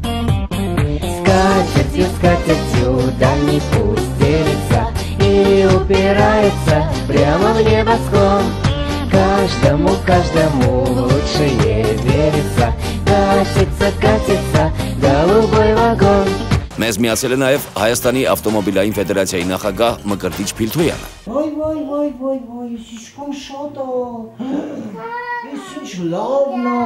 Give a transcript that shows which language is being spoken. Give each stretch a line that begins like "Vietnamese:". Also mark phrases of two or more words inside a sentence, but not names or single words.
Russian: Скатертью дальний путь делится и упирается прямо в небосклон. Каждому лучшее верится, катится голубой вагон.
Armenian: Մեզ միացել է նաև Հայաստանի ավտոմոբիլային ֆեդերացիայի նախագահ Մկրտիչ Փիլթոյանը։ Ոյ, ինչքան շատ է։ Ես ինչ լավն է։